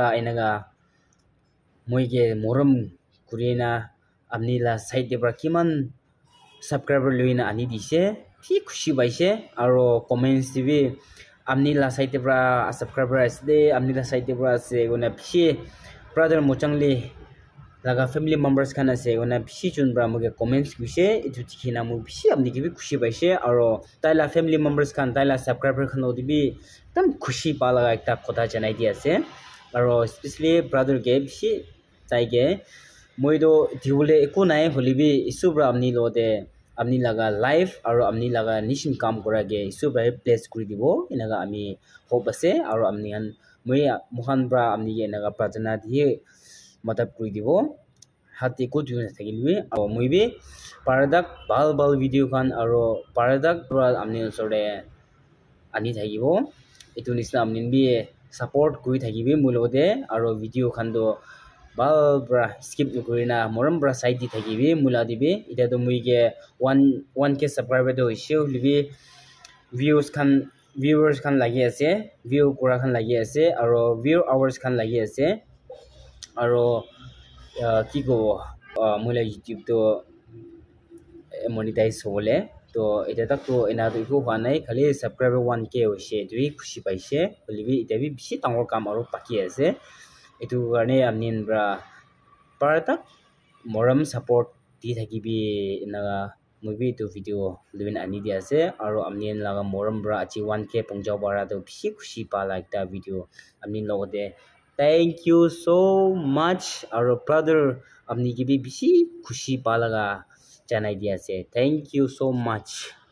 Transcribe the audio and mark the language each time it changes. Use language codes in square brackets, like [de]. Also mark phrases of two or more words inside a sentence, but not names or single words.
[nag] enaga moige moram kurina amni la side debra kiman subscriber luina ani dise thi khushi baise aro comments dibi amni la side debra subscriber asde amni la side debra ase gona bishi brother mochangli laga [en] family members [nag] kana ase gona bishi chun bra moge comments guse itu dikhina mo bishi amni gibi khushi baise aro taila [en] family members [nag] kan taila subscriber kan odibi tam khushi pa laga ekta kotha janai di ase aro especially brother ge bishi taige moi do diule eko nai holibi isubra amni lo de amni laga live aro amni laga nation kam kora ge isubra place kuri dibo inaga ami hope ase aro amni han moi mohan bra amni ge naga prajana di matab kuri dibo hati ko juna thagilwi aro moi bi paradak bal video kan aro paradak bra amni sore ani thagibo itu nisna amnin bi support kuri thagibi mulode aro video kan do bal bra skip nukurina moram bra side di thagibi mula dibi ita to muige 1k subscriber do issue libi viewers kan lagi ase view kura kan lagi ase aro [en] view hours [nag] kan lagi ase aro ki go mula YouTube to monetize hole to ita tak to ena to ko hanai khali subscriber 1k hoise tui khushi paise libi ita bi bishi tangor kam aro paki ase itu garne amnin bra paratak moram support di thakibi naga movie to video luin ani di ase aro amnin laga moram bra achi 1k pongjau bara to bishi khushi pa like ta video amnin logode [en] thank you so much [nag] aro brother amni gibi bishi khushi pa laga janai di ase [en] thank you so much